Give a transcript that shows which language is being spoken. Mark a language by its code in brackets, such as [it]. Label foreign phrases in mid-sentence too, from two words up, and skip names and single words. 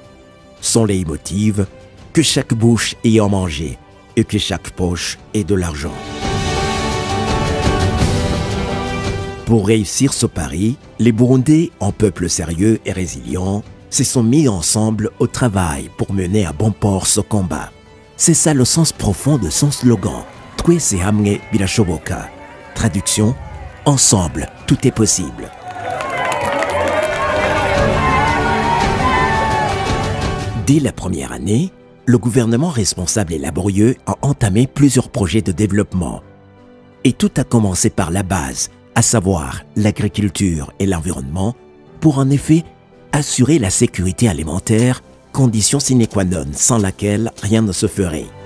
[fr] Son leitmotiv, que chaque bouche ait à manger et que chaque poche ait de l'argent. Pour réussir ce pari, les Burundais, en peuple sérieux et résilient, se sont mis ensemble au travail pour mener à bon port ce combat. C'est ça le sens profond de son slogan « [rn] Twese hamwe birashoboka ». [fr] Traduction : ensemble, tout est possible. Dès la première année, le gouvernement responsable et laborieux a entamé plusieurs projets de développement. Et tout a commencé par la base, à savoir l'agriculture et l'environnement, pour en effet assurer la sécurité alimentaire, condition [la] sine qua non [fr] sans laquelle rien ne se ferait.